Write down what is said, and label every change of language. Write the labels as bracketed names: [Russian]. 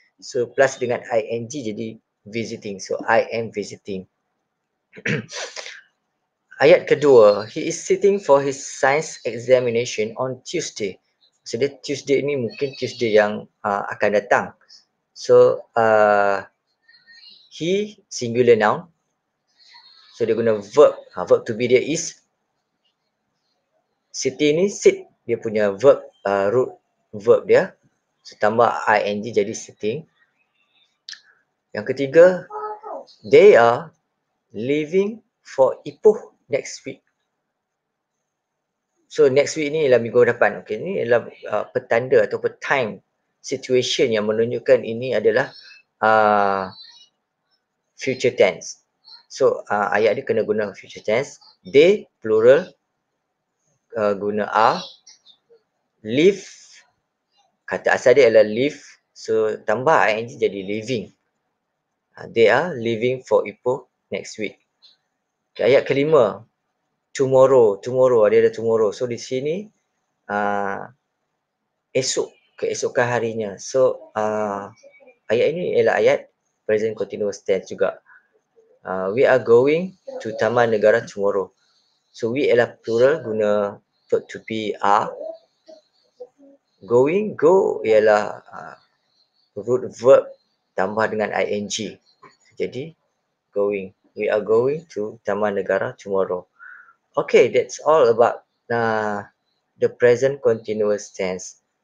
[Malay] So plus dengan ing jadi visiting. [English] So I am visiting. [Malay] Ayat kedua, [English] he is sitting for his science examination on Tuesday. [Malay] So dia Tuesday ni mungkin Tuesday yang akan datang. [English] So he singular noun. So dia guna verb. Verb to be dia is. [Malay] Sitting ni sit dia punya verb, root verb dia. So tambah ing jadi sitting. Yang ketiga, [English] they are leaving for Ipoh next week. [Malay] So next week ni ialah minggu depan. Okay, ni ialah petanda ataupun time situation yang menunjukkan ini adalah future tense. So ayat dia kena guna [English] future tense. [Malay] They plural guna are. Leave, kata asal dia adalah leave. So tambah ing jadi leaving. [English] They are leaving for Ipoh next week. [Malay] Okay, ayat kelima, tomorrow ada tomorrow. So di sini esok, keesokan harinya. So ayat ini ialah ayat present continuous tense juga. [English] We are going to Taman Negara tomorrow. So we ialah plural guna verb to be are. Going, go ialah root verb tambah dengan ing. [Malay] Jadi going. [English] We are going to Taman Negara tomorrow. Okay, that's all about the present continuous tense.